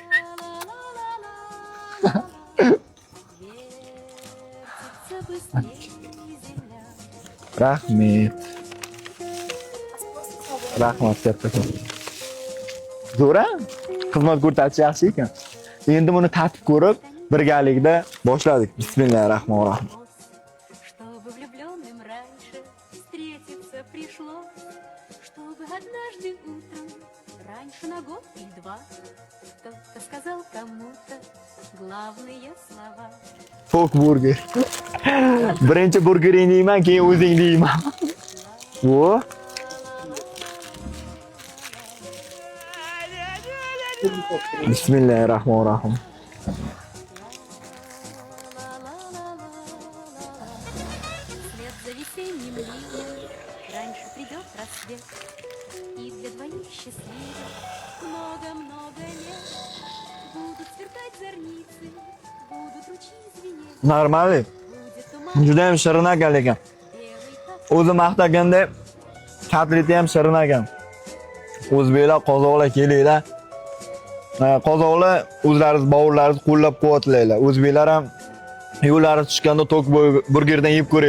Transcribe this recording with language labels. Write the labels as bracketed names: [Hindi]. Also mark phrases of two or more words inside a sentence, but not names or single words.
[Uzbek] Rahmat. Rahmat kattakon. Zo'ra? Xizmat ko'rsatish yaxshi ekan. Endi buni tatib ko'rib, birgalikda boshladik. [Arabic] Bismillahirrohmanirrohim. [Russian] Чтобы влюбленным раньше встретиться пришлось, чтобы однажды утром, раньше на год или два, кто-то сказал кому-то главные слова. [Uzbek] Tok burger. Birinchi burgeringni yeyman, keyin o'zingni yeyman. Vo. [Arabic] Bismillahirrohmanirrohim. [Russian] Вслед за весенним ливнем раньше придет рассвет, и для двоих счастливых много-много лет будут сверкать зорницы, будут ручьи звенеть, [Uzbek] Normali. [Russian] будет туман [Uzbek] Juda ham shirin ekan lekin. [Russian] белый, как [Uzbek] O'zi maqtaganda kotleti ham shirin ekan. O'zbeklar, qozoqlar kelinglar. Qozoqlar o'zlaringiz bovurlaringizni qo'llab-quvvatlanglar. O'zbeklar ham yo'llari tushganda tok burgerdan yeb ko'ringlar.